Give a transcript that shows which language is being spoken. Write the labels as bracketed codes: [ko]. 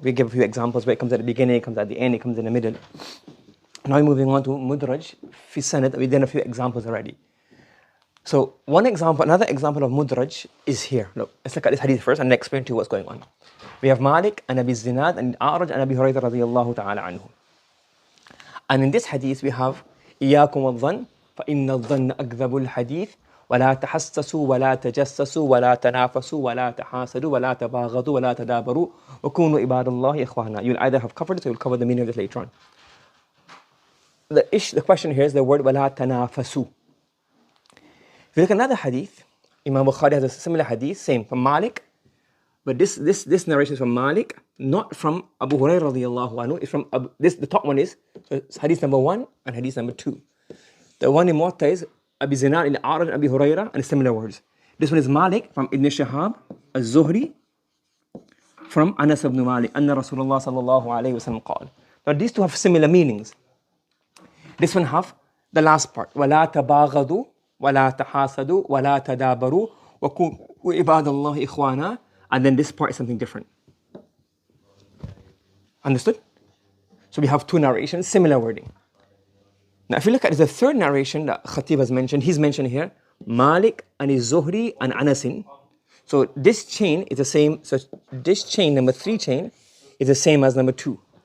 [en] We give a few examples where it comes at the beginning, it comes at the end, it comes in the middle. Now we're moving on to Mudraj fi Sanad. We've done a few examples already. So another example of Mudraj is here. Look, let's look at this hadith first and explain to you what's going on. We have Malik and Abi Zinad and A'raj and Abi Hurairah radiyallahu ta'ala anhu. And in this hadith we have [ar] إياكم والظن فإن الظن أكذب الحديث ولا تحسسوا ولا تجسسوا ولا تنافسوا ولا تحاسدوا ولا تباغضوا ولا تدابروا وكونوا عباد الله إخوانا. [en] You'll either have covered it or you'll cover the meaning of it later on. The question here is the word [ar] ولا تنافسوا. [en] If you look at another hadith, Imam Bukhari has a similar hadith, same from Malik, but this narration is from Malik, not from Abu Hurairah radiyallahu anhu. It's from the top one is, so it's hadith number 1 and hadith number 2. The one in Muwatta is Abi Zinad in A'raj and Abi Hurairah, and similar words. This one is Malik from Ibn Shihab al-Zuhri from Anas ibn Malik, [ar] Anna Rasulullah sallallahu alayhi wa sallam qala. [en] Now these two have similar meanings. This one have the last part, [ar] وَلَا تَبَاغَضُوا وَلَا تَحَاسَدُوا وَلَا تَدَابَرُوا وَكُونُوا عِبَادَ اللَّهِ إِخْوَانًا. [en] And then this part is something different. Understood? So we have 2 narrations, similar wording. Now if you look at the 3rd narration that Khatib has mentioned, he's mentioned here, Malik and Zuhri and Anasin. So this chain is the same, so this chain, number 3 chain, is the same as number 2.